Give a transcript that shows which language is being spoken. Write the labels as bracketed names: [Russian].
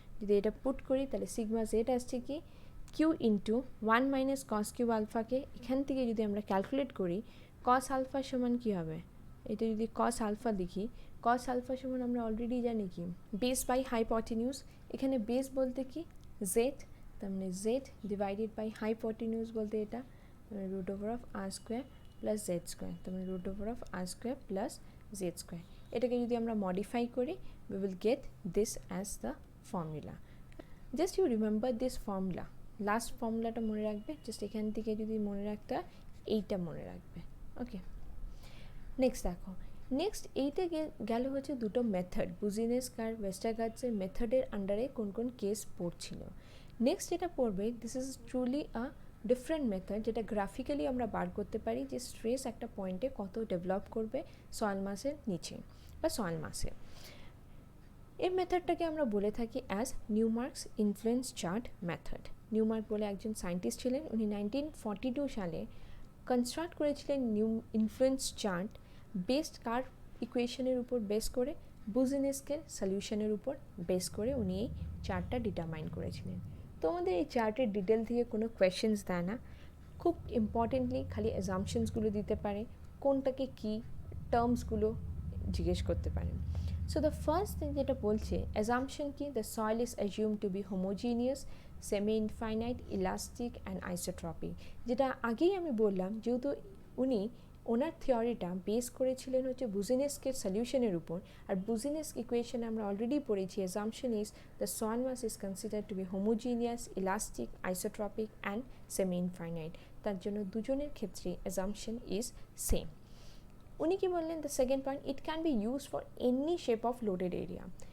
[Bangla] যদি এটা পুট করি তাহলে সিগমা জেড আসছে কি Q into 1 minus cos Q আলফাকে এখান থেকে যদি আমরা ক্যালকুলেট করি, কস আলফা সমান কী হবে, এটা যদি কস আলফা লিখি, কস আলফা সমান আমরা অলরেডি জানি কি বেস বাই হাইপোটেনিউজ। এখানে বেস বলতে কি জেড, তার মানে জেড ডিভাইডেড বাই হাইপোটেনিউজ বলতে এটা root over of আর square plus Z square, তার মানে root over of আর square plus Z square. এটাকে যদি আমরা মডিফাই করি [English] we will get this as the formula. Just you remember this formula, [Bangla] last ফর্মুলাটা মনে রাখবে, জাস্ট এখান থেকে যদি মনে রাখতে এইটা মনে রাখবে। ওকে, নেক্সট দেখো, নেক্সট এইতে গেল হচ্ছে দুটো মেথড, বুজিনেস্ক আর ওয়েস্টারগার্ডসের মেথডের আন্ডারে কোন কোন কেস পড়ছিল। নেক্সট যেটা পড়বে, [English] this is truly a different method, [Bangla] যেটা গ্রাফিক্যালি আমরা বার করতে পারি যে স্ট্রেস একটা পয়েন্টে কত ডেভেলপ করবে সয়েল মাসের নিচে বা সয়েল মাসে। এই মেথডটাকে আমরা বলে থাকি অ্যাজ নিউমার্কস ইনফ্লুয়েন্স চার্ট মেথড। নিউমার্ক বলে একজন সায়েন্টিস্ট ছিলেন, উনি 1942 সালে কনস্ট্রাক্ট করেছিলেন নিউ ইনফ্লুয়েন্স চার্ট বেসড কার ইকুয়েশনের উপর বেস করে, বুজিনেস্কের সলিউশনের উপর বেস করে উনি এই চার্টটা ডিটারমাইন করেছিলেন। তোমাদের এই চার্টের ডিটেল থেকে কোনো কোয়েশ্চেন্স দেয় না, খুব ইম্পর্টেন্টলি খালি অ্যাজাম্পশনসগুলো দিতে পারে, কোনটাকে কী টার্মসগুলো জিজ্ঞেস করতে পারেন। [English] So the first thing [Bangla] যেটা বলছে [English] assumption কি, the soil is assumed to be homogeneous, semi-infinite, elastic and isotropic। [Bangla] যেটা আগেই আমি বললাম, যেহেতু উনি ওনার থিওরিটা বেস করেছিলেন হচ্ছে বুজিনেস্কের সলিউশনের উপর। আর বুজিনেস্ক ইকুয়েশন আমরা অলরেডি পড়েছি, [English] Assumption is the soil mass is considered to be homogeneous, elastic, isotropic and semi infinite. [Bangla] তার জন্য দুজনের ক্ষেত্রে অ্যাজাম্পশন ইজ সেম। উনি কি বললেন, [English] The second point, it can be use for any shape of loaded area.